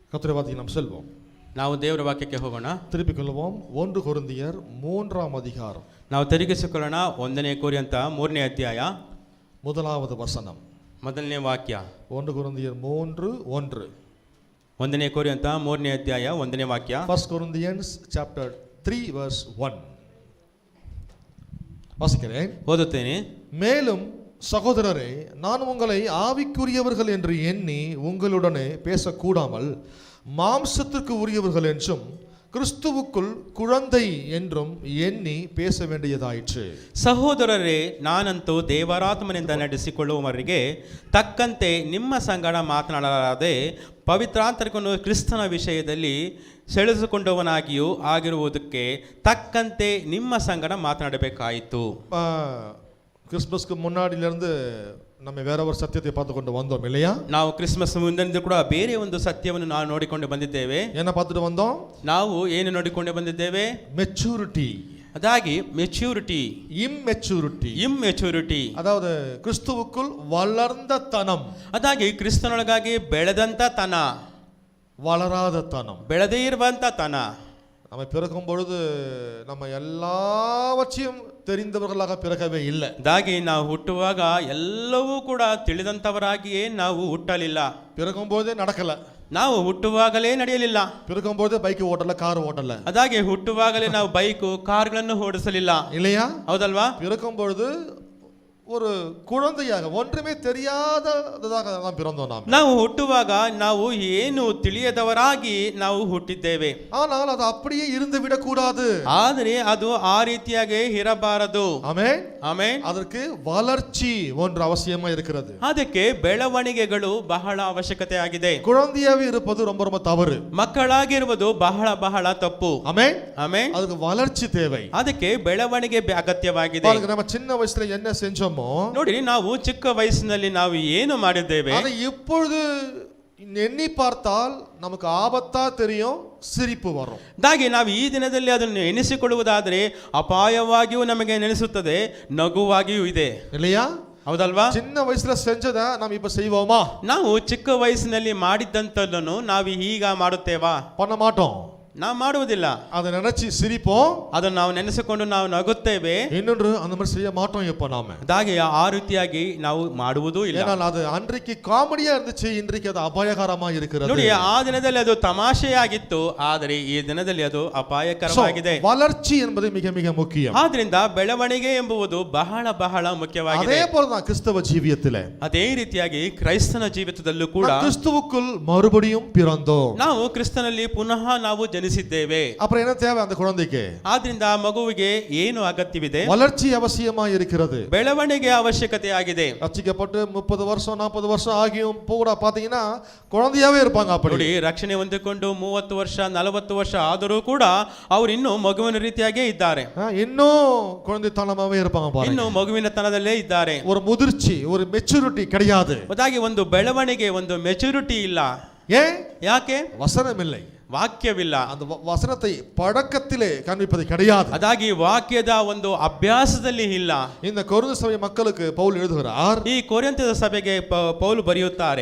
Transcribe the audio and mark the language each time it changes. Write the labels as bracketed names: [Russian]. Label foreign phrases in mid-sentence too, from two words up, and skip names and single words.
[Tamil] கர்த்தருடைய வார்த்தைக்கு நாம் செல்வோம். [Kannada] ನಾವು ದೇವರ ವಾಕ್ಯಕ್ಕೆ ಹೋಗೋಣ. [Tamil] திருப்பிக் கொள்வோம். 1 கொரிந்தியர் 3ஆம் அதிகாரம். [Kannada] ನಾವು ತಿರುಗಿಸಿಕೊಳ್ಳೋಣ 1ನೇ ಕೊರಿಂಥ 3ನೇ ಅಧ್ಯಾಯ [Tamil] 1வது வசனம். [Kannada] ಮೊದಲನೇ ವಾಕ್ಯ [Tamil] 1 கொரிந்தியர் 3:1. [Kannada] 1ನೇ ಕೊರಿಂಥ 3ನೇ ಅಧ್ಯಾಯ 1ನೇ ವಾಕ್ಯ. [English] 1 Corinthians chapter 3 verse 1. [Tamil] வாசிக்கிறேன். [Kannada] ಓದುತ್ತೇನೆ. [Tamil] மேலும் சகோதரரே, நான் உங்களை ஆவிக்குரியவர்கள் என்று எண்ணி உங்களுடனே பேசக்கூடாமல் மாம்சத்திற்கு உரியவர்கள் என்றும் கிறிஸ்துவுக்குள் குழந்தை என்றும் எண்ணி பேச வேண்டியதாயிற்று. [Kannada] ಸಹೋದರರೇ, ನಾನಂತೂ ದೇವರಾತ್ಮನಿಂದ ನಡೆಸಿಕೊಳ್ಳುವವರಿಗೆ ತಕ್ಕಂತೆ ನಿಮ್ಮ ಸಂಗಡ ಮಾತನಾಡಲಾರದೆ ಪವಿತ್ರಾಂತರಿಕನು ಕ್ರಿಸ್ತನ ವಿಷಯದಲ್ಲಿ ಸೆಳೆಸಿಕೊಂಡವನಾಗಿಯೂ ಆಗಿರುವುದಕ್ಕೆ ತಕ್ಕಂತೆ ನಿಮ್ಮ ಸಂಗಡ ಮಾತನಾಡಬೇಕಾಯಿತು. [Tamil] கிறிஸ்மஸ்க்கு முன்னாடியிலிருந்து நம்ம வேற ஒரு சத்தியத்தை பார்த்து கொண்டு வந்தோம் இல்லையா? [Kannada] ನಾವು ಕ್ರಿಸ್ಮಸ್ ಮುಂದಿನಿಂದ ಕೂಡ ಬೇರೆ ಒಂದು ಸತ್ಯವನ್ನು ನಾವು ನೋಡಿಕೊಂಡು ಬಂದಿದ್ದೇವೆ. [Tamil] என்ன பார்த்துட்டு வந்தோம்? [Kannada] ನಾವು ಏನು ನೋಡಿಕೊಂಡು ಬಂದಿದ್ದೇವೆ? [Tamil] மெச்சூரிட்டி. [Kannada] ಅದಾಗಿ மெச்சூரிட்டி, [Tamil] இம்மெச்சூரிட்டி, அதாவது கிறிஸ்துவுக்குள் வளர்ந்த தனம். [Kannada] ಅದಾಗಿ ಕ್ರಿಸ್ತನೊಳಗಾಗಿ ಬೆಳೆದಂತ ತನ, [Tamil] வளராத தனம், [Kannada] ಬೆಳೆದೇ ಇರುವಂತ ತನ. [Tamil] நம்ம பிறக்கும் பொழுது நம்ம எல்லாவற்றையும் தெரிந்தவர்களாக பிறக்கவே இல்லை. [Kannada] ಅದಾಗಿ ನಾವು ಹುಟ್ಟುವಾಗ ಎಲ್ಲವೂ ಕೂಡ ತಿಳಿದಂತವರಾಗಿಯೇ ನಾವು ಹುಟ್ಟಲಿಲ್ಲ. [Tamil] பிறக்கும் போதே நடக்கல. [Kannada] ನಾವು ಹುಟ್ಟುವಾಗಲೇ ನಡೆಯಲಿಲ್ಲ. [Tamil] பிறக்கும் போதே பைக் ஓட்டல, கார் ஓட்டல. [Kannada] ಅದಾಗಿ ಹುಟ್ಟುವಾಗಲೇ ನಾವು ಬೈಕು ಕಾರುಗಳನ್ನು ಓಡಿಸಲಿಲ್ಲ. [Tamil] இல்லையா? [Kannada] ಹೌದಲ್ವಾ? [Tamil] பிறக்கும் பொழுது ஒரு குழந்தையாக ஒன்றுமே தெரியாததாக தான் பிறந்தோம் நாம். [Kannada] ನಾವು ಹುಟ್ಟುವಾಗ ನಾವು ಏನು ತಿಳಿಯದವರಾಗಿ ನಾವು ಹುಟ್ಟಿದ್ದೇವೆ. [Tamil] ஆனால் அது அப்படியே இருந்து விடக்கூடாது. [Kannada] ಆದರೆ ಅದು ಆ ರೀತಿಯಾಗಿ ಇರಬಾರದು. [Tamil] ஆமென், [Kannada] ಆಮೆನ್. [Tamil] அதற்கு வளர்ச்சி ஒன்று அவசியமா இருக்கிறது. [Kannada] ಅದಕ್ಕೆ ಬೆಳವಣಿಗೆಗಳು ಬಹಳ ಅವಶ್ಯಕತೆ ಆಗಿದೆ. [Tamil] குழந்தையாவே இருப்பது ரொம்ப ரொம்ப தவறு. [Kannada] ಮಕ್ಕಳಾಗಿರುವುದು ಬಹಳ ಬಹಳ ತಪ್ಪು. [Tamil] ஆமென், [Kannada] ಆಮೆನ್. [Tamil] அதுக்கு வளர்ச்சி தேவை. [Kannada] ಅದಕ್ಕೆ ಬೆಳವಣಿಗೆ ಅಗತ್ಯವಾಗಿದೆ. [Tamil] பாருங்க, நம்ம சின்ன வயசுல என்ன செஞ்சோமோ, [Kannada] ನೋಡಿ, ನಾವು ಚಿಕ್ಕ ವಯಸ್ಸಿನಲ್ಲಿ ನಾವು ಏನು ಮಾಡಿದ್ದೇವೆ [Tamil] அதை இப்பொழுது எண்ணி பார்த்தால் நமக்கு ஆபத்தா தெரியும், சிரிப்பு வரும். [Kannada] ಹಾಗೆ ನಾವು ಈ ದಿನದಲ್ಲಿ ಅದನ್ನು ಎನಿಸಿಕೊಳ್ಳುವುದಾದರೆ ಅಪಾಯವಾಗಿಯೂ ನಮಗೆ ನೆನೆಸುತ್ತದೆ, ನಗುವಾಗಿಯೂ ಇದೆ. [Tamil] இல்லையா? [Kannada] ಹೌದಲ್ವಾ? [Tamil] சின்ன வயசுல செஞ்சதை நாம் இப்ப செய்வோமா? [Kannada] ನಾವು ಚಿಕ್ಕ ವಯಸ್ಸಿನಲ್ಲಿ ಮಾಡಿದ್ದಂಥದ್ದನ್ನು ನಾವು ಈಗ ಮಾಡುತ್ತೇವಾ? [Tamil] பண்ண மாட்டோம். [Kannada] ನಾವು ಮಾಡುವುದಿಲ್ಲ. [Tamil] அதை நினைச்சு சிரிப்போம், [Kannada] ಅದನ್ನು ನಾವು ನೆನೆಸಿಕೊಂಡು ನಾವು ನಗುತ್ತೇವೆ. [Tamil] இன்னொன்று அந்த மாதிரி செய்ய மாட்டோம் இப்ப நாம. [Kannada] ಹಾಗೆ ಆ ರೀತಿಯಾಗಿ ನಾವು ಮಾಡುವುದೂ ಇಲ್ಲ. [Tamil] ஏனால் அது அன்றைக்கு காமெடியா இருந்துச்சு, இன்றைக்கு அது அபாயகரமா இருக்கிறது. [Kannada] ನೋಡಿ, ಆ ದಿನದಲ್ಲಿ ಅದು ತಮಾಷೆಯಾಗಿತ್ತು, ಆದರೆ ಈ ದಿನದಲ್ಲಿ ಅದು ಅಪಾಯಕರವಾಗಿದೆ. [Tamil] வளர்ச்சி என்பது மிக மிக முக்கியம். [Kannada] ಆದ್ರಿಂದ ಬೆಳವಣಿಗೆ ಎಂಬುದು ಬಹಳ ಬಹಳ ಮುಖ್ಯವಾಗಿದೆ. [Tamil] அதே போலதான் கிறிஸ்தவ ஜீவியத்திலே, [Kannada] ಅದೇ ರೀತಿಯಾಗಿ ಕ್ರೈಸ್ತನ ಜೀವಿತದಲ್ಲೂ ಕೂಡ [Tamil] கிறிஸ்துவுக்குள் மறுபடியும் பிறந்தோம். [Kannada] ನಾವು ಕ್ರಿಸ್ತನಲ್ಲಿ ಪುನಃ ನಾವು ಜನಿಸಿದ್ದೇವೆ. [Tamil] அப்புறம் என்ன தேவை அந்த குழந்தைக்கு? [Kannada] ಆದ್ರಿಂದ ಮಗುವಿಗೆ ಏನು ಅಗತ್ಯವಿದೆ? [Tamil] வளர்ச்சி அவசியமா இருக்கிறது. [Kannada] ಬೆಳವಣಿಗೆ ಅವಶ್ಯಕತೆ ಆಗಿದೆ. [Tamil] ரட்சிக்கப்பட்டு 30 வருஷம் 40 வருஷம் ஆகியும் கூட பாத்தீங்கன்னா குழந்தையாவே இருப்பாங்க. அப்படி [Kannada] ನೋಡಿ, ರಕ್ಷಣೆ ಹೊಂದಿಕೊಂಡು 30 ವರ್ಷ 40 ವರ್ಷ ಆದರೂ ಕೂಡ ಅವರು ಇನ್ನೂ ಮಗುವಿನ ರೀತಿಯಾಗೇ ಇದ್ದಾರೆ. [Tamil] இன்னும் குழந்தைத்தனமாவே இருப்பாங்க. பாருங்க, [Kannada] ಇನ್ನು ಮಗುವಿನ ತನದಲ್ಲೇ ಇದ್ದಾರೆ. [Tamil] ஒரு முதிர்ச்சி, ஒரு மெச்சூரிட்டி கிடையாது. [Kannada] ಅದಾಗಿ ಒಂದು ಬೆಳವಣಿಗೆ, ಒಂದು ಮೆಚುರಿಟಿ ಇಲ್ಲ. [Tamil] ஏன்? [Kannada] ಯಾಕೆ? [Tamil] வசனம் இல்லை, [Kannada] ವಾಕ್ಯವಿಲ್ಲ. [Tamil] அந்த வசனத்தை பழக்கத்திலே காண்பிப்பது கிடையாது. [Kannada] ಅದಾಗಿ ವಾಕ್ಯದ ಒಂದು ಅಭ್ಯಾಸದಲ್ಲಿ ಇಲ್ಲ. [Tamil] இந்த கொரிந்து சபை மக்களுக்கு பவுல் எழுதுகிறார். [Kannada] ಈ ಕೊರಿಂಥದ ಸಭೆಗೆ ಪೌಲು ಬರೆಯುತ್ತಾರೆ.